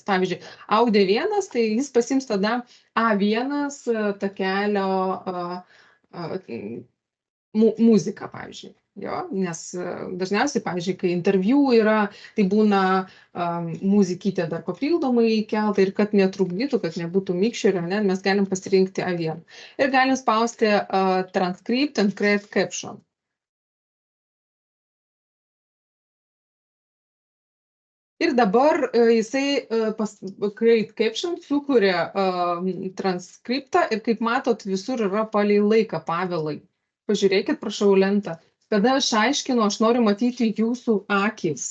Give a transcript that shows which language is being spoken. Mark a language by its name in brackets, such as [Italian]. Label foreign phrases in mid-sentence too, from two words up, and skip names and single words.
[Lithuanian] Pavyzdžiui, audio 1, tai jis pasiims tada A1 takelio muziką, pavyzdžiui. Jo, nes dažniausiai, pavyzdžiui, kai interviu yra, tai būna muzikytė dar papildomai įkelta ir kad netrukdytų, kad nebūtų mikšerio, ne, mes galim pasirinkti A1. Ir galim spausti [English] transcript and create caption. [Lithuanian] Ir dabar jisai [English] create caption [Lithuanian] sukuria transkriptą ir kaip matot, visur yra palei laiką pavėlai. Pažiūrėkit, prašau, lentą. Kada aš aiškinu, aš noriu matyti jūsų akis.